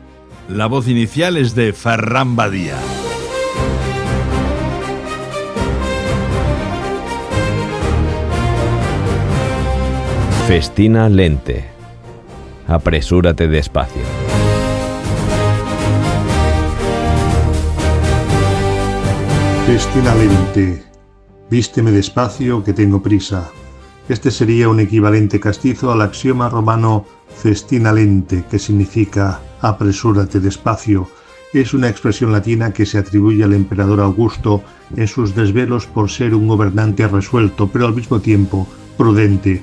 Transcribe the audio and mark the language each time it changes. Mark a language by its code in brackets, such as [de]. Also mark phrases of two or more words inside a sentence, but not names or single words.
[es] La voz inicial es de Ferran Badía. [la] Festina lente. [es] Apresúrate despacio. [la] Festina lente. [es] Vísteme despacio que tengo prisa. Este sería un equivalente castizo al axioma romano [la] festina lente, [es] que significa apresúrate despacio. Es una expresión latina que se atribuye al emperador Augusto en sus desvelos por ser un gobernante resuelto, pero al mismo tiempo prudente.